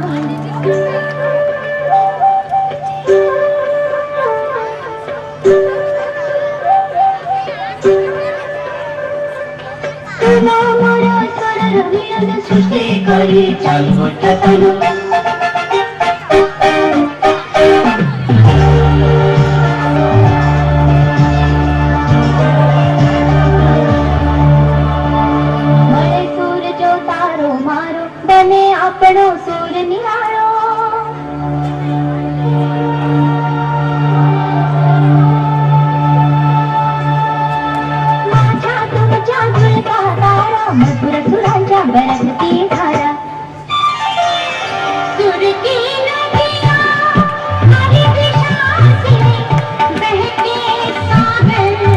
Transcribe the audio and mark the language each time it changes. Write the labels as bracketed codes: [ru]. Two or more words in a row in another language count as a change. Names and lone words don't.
[bn] সৃষ্টি করি চালু চালু [gu] મળે સૂર જો તારો મારો બને આપણો સૂર નિહાળો [mr] माझ्या तुमच्या झुलका तारा मधुर सुरांच्या बरसती धारा [hi] सुर की नदियाँ हरी दिशा से बहके सागर